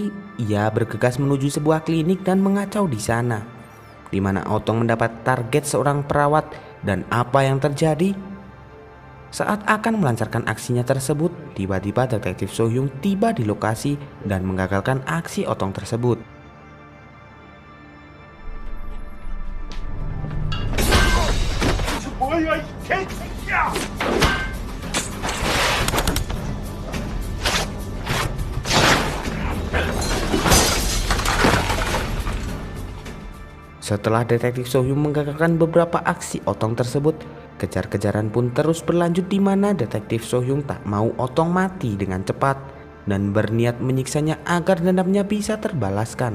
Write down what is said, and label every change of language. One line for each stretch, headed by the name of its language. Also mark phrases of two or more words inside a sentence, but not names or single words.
Indonesian: Ia bergegas menuju sebuah klinik dan mengacau di sana, di mana Otong mendapat target seorang perawat. Dan apa yang terjadi? Saat akan melancarkan aksinya tersebut, tiba-tiba detektif Sohyung tiba di lokasi dan menggagalkan aksi Otong tersebut.
Korean: 뭐야 이 개새끼야!
Indonesian: Setelah detektif Sohyung menggagalkan beberapa aksi Otong tersebut, kejar-kejaran pun terus berlanjut di mana detektif Sohyung tak mau Otong mati dengan cepat dan berniat menyiksanya agar dendamnya bisa terbalaskan.